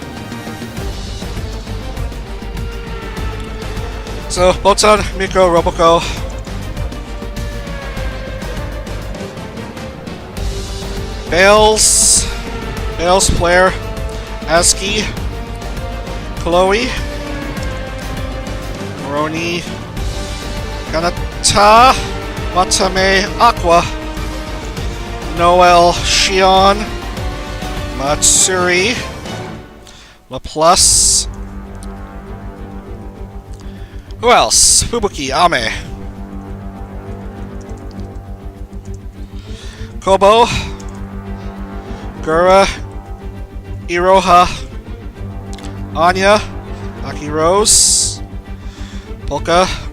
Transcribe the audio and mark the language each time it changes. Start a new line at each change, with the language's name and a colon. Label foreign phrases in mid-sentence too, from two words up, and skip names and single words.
English: So, Botan, Miko, Roboco. Baelz, Flair, Aski, Chloe, Roni, Kanata, Watame, Aqua, Noel, Shion, Matsuri, LaPlus. Who else? Fubuki, Ame, Kobo, Gura, Iroha, Anya, Aki Rose, Polka,